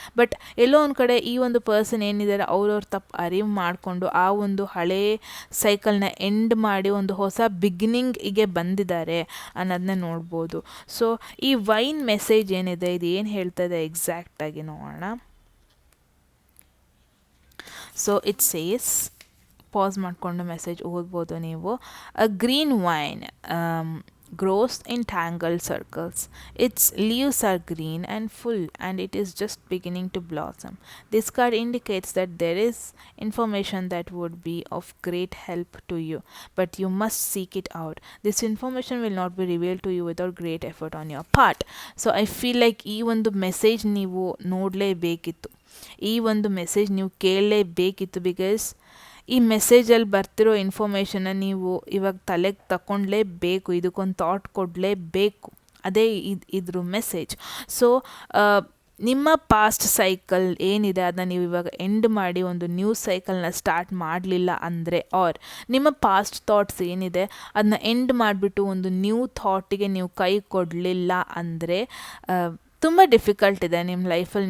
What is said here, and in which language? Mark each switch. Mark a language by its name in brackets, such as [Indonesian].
[Kannada] But ಎಲ್ಲೋ ಒಂದು ಕಡೆ ಈ ಒಂದು ಪರ್ಸನ್ ಏನಿದ್ದಾರೆ ಅವ್ರವ್ರ ತಪ್ಪು ಅರಿವು ಮಾಡಿಕೊಂಡು ಆ ಒಂದು ಹಳೇ ಸೈಕಲ್ನ ಎಂಡ್ ಮಾಡಿ ಒಂದು ಹೊಸ ಬಿಗಿನಿಂಗಿಗೆ ಬಂದಿದ್ದಾರೆ ಅನ್ನೋದನ್ನ ನೋಡ್ಬೋದು. ಸೊ ಈ ವೈನ್ ಮೆಸೇಜ್ ಏನಿದೆ ಇದು ಏನು ಹೇಳ್ತದೆ ಎಕ್ಸಾಕ್ಟಾಗಿ ನೋಡೋಣ. [English] so it says, [Kannada] ಪಾಸ್ ಮಾಡಿಕೊಂಡು ಮೆಸೇಜ್ ಓದ್ಬೋದು ನೀವು. [English] A green vine grows in tangled circles. Its leaves are green and full, and it is just beginning to blossom. This card indicates that there is information that would be of great help to you, but you must seek it out. This information will not be revealed to you without great effort on your part. So I feel like [Kannada] ಈ ಒಂದು message ನೀವು ನೋಡಲೇಬೇಕಿತ್ತು, ಈ ಒಂದು message ನೀವು ಕೇಳಲೇಬೇಕಿತ್ತು. Because ಈ ಮೆಸೇಜಲ್ಲಿ ಬರ್ತಿರೋ ಇನ್ಫಾರ್ಮೇಷನ್ನ ನೀವು ಇವಾಗ ತಲೆಗೆ ತಗೊಂಡ್ಲೇಬೇಕು, ಇದಕ್ಕೊಂದು ಥಾಟ್ ಕೊಡಲೇಬೇಕು. ಅದೇ ಇದ್ರ ಮೆಸೇಜ್. ಸೊ ನಿಮ್ಮ ಪಾಸ್ಟ್ ಸೈಕಲ್ ಏನಿದೆ ಅದನ್ನ ನೀವು ಇವಾಗ ಎಂಡ್ ಮಾಡಿ ಒಂದು ನ್ಯೂ ಸೈಕಲ್ನ ಸ್ಟಾರ್ಟ್ ಮಾಡಲಿಲ್ಲ ಅಂದರೆ, ಆರ್ ನಿಮ್ಮ ಪಾಸ್ಟ್ ಥಾಟ್ಸ್ ಏನಿದೆ ಅದನ್ನ ಎಂಡ್ ಮಾಡಿಬಿಟ್ಟು ಒಂದು ನ್ಯೂ ಥಾಟಿಗೆ ನೀವು ಕೈ ಕೊಡಲಿಲ್ಲ ಅಂದರೆ ತುಂಬ ಡಿಫಿಕಲ್ಟ್ ಇದೆ ನಿಮ್ಮ ಲೈಫಲ್ಲಿ.